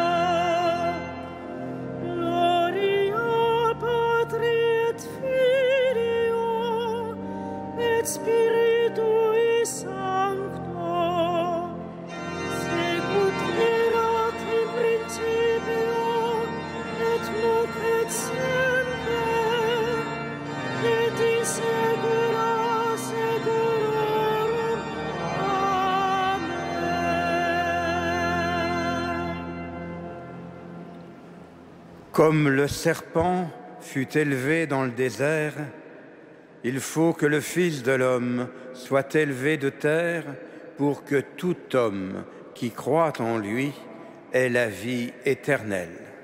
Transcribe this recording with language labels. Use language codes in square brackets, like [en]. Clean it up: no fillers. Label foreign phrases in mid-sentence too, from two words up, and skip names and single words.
[la] Gloria Patri et Filio et Spiritui Sancto, sic ut erat in principio et nunc et semper et in saecula saeculorum. Amen. [fr] Comme le serpent fut élevé dans le désert, il faut que le Fils de l'homme soit élevé de terre pour que tout homme qui croit en lui ait la vie éternelle.